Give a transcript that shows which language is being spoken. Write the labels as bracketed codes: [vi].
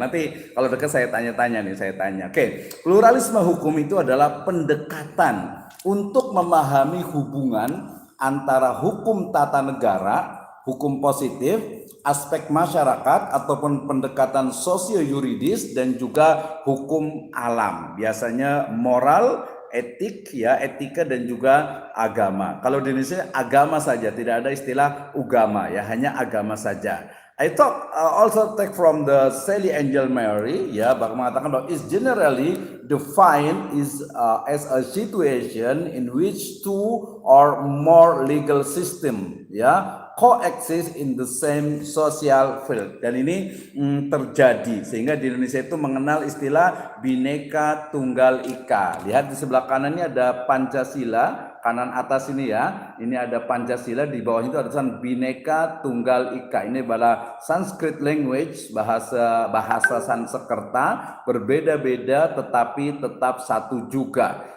[id] Nanti kalau dekat saya tanya-tanya nih, saya tanya. Oke, pluralisme hukum itu adalah pendekatan untuk memahami hubungan antara hukum tata negara, hukum positif, aspek masyarakat ataupun pendekatan sosio-yuridis dan juga hukum alam. Biasanya moral, etik ya, etika dan juga agama. Kalau di Indonesia agama saja, tidak ada istilah ugama ya, hanya agama saja. [en] I talk also take from the Sally Angel Mary ya, [id] bahkan mengatakan bahwa [en] is generally defined as a situation in which two or more legal system ya coexist in the same social field. [id] Dan ini terjadi sehingga di Indonesia itu mengenal istilah Bhinneka Tunggal Ika. Lihat di sebelah kanan ini ada Pancasila, kanan atas ini ya, ini ada Pancasila, di bawah itu ada tulisan Bhinneka Tunggal Ika. Ini adalah Sanskrit language, bahasa Sanskerta, berbeda-beda tetapi tetap satu juga.